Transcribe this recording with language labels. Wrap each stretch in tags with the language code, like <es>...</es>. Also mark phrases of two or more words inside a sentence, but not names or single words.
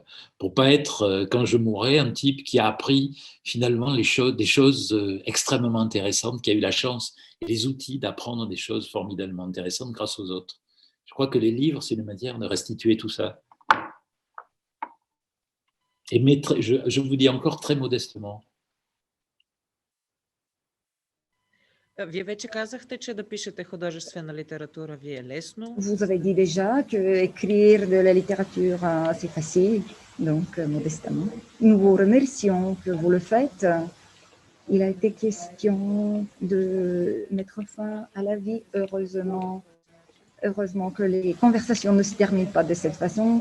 <fr>Pour pas être, quand je mourrai, un type qui a appris finalement des choses extrêmement intéressantes, qui a eu la chance et les outils d'apprendre des choses formidablement intéressantes grâce aux autres. Je crois que les livres, c'est une manière de restituer tout ça. Et je vous dis encore très modestement.</fr> <bg>Вие вече казахте, че да пишете художествена литература ви е лесно.</bg> <fr>Vous avez dit déjà que écrire de la littérature, c'est facile, donc modestement. Nous vous remercions que vous le faites. Il a été question de mettre fin à la vie, heureusement. Heureusement que les conversations ne se terminent pas de cette façon.</fr>